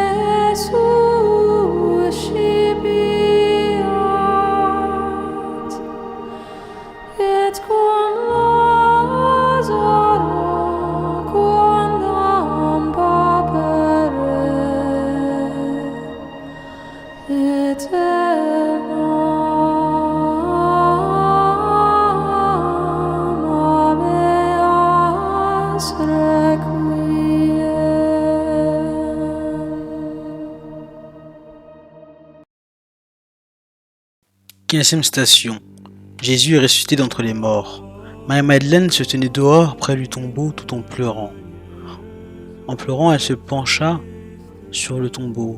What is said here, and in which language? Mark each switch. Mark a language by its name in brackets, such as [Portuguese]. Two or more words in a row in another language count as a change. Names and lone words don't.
[Latin] suscipiat, et cum Lazaro quondam papere, et habeas requiem. [French] Quinzième station. Jésus est ressuscité d'entre les morts. Marie-Madeleine se tenait dehors près du tombeau tout en pleurant. En pleurant, elle se pencha sur le tombeau.